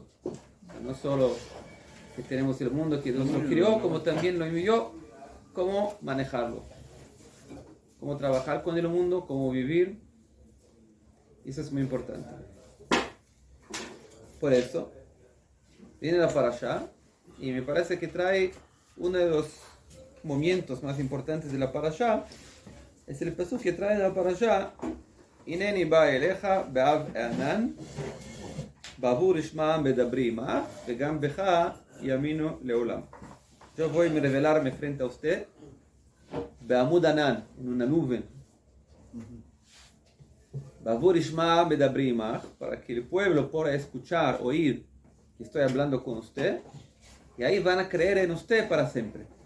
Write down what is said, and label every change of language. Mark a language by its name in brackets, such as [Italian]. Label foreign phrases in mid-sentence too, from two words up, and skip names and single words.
[Spanish] No solo que tenemos el mundo que Dios lo creó, como también lo envió, cómo manejarlo, cómo trabajar con el mundo, cómo vivir. Eso es muy importante. Por eso viene la parashá y me parece que trae uno de los momentos más importantes de la parashá. Es el pasuk que trae la parashá: [Hebrew] הנני בא אליך בעב הענן בעבור ישמע העם בדברי עמך וגם בך יאמינו לעולם. [Spanish] Yo voy a revelarme frente a usted [Hebrew] בעמוד ענן, [Spanish] en una nube, [Hebrew] בעבור ישמע העם בדברי עמך, [Spanish] para que el pueblo pueda escuchar, oír que estoy hablando con usted, y ahí van a creer en usted para siempre.